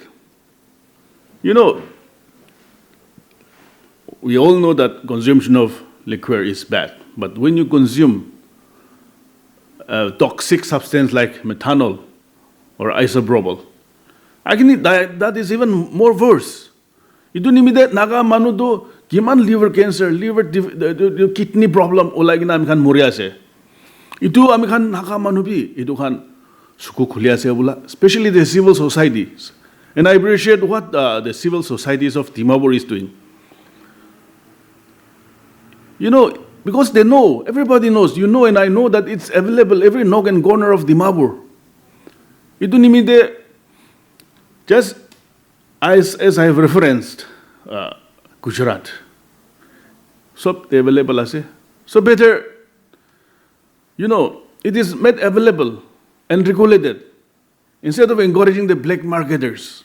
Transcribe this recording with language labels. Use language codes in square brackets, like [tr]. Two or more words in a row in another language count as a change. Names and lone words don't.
[en] You know, we all know that consumption of liquor is bad, but when you consume a toxic substance like methanol or isopropyl, I can that is even more worse. [nag] Itu nimide naga manu do kiman [en] liver cancer, liver kidney problem [nag] olagi na amikhan mori ase. Itu amikhan naga manu bi itu khan suku khuli ase bula, [en] especially the civil societies. And I appreciate what the civil societies of Dimapur is doing. You know, because they know, everybody knows, you know, and I know that it's available every nook and corner of Dimapur. [nag] Itu nimide, [en] just as I have referenced, Gujarat, so they available ase. So better, you know, it is made available and regulated instead of encouraging the black marketers.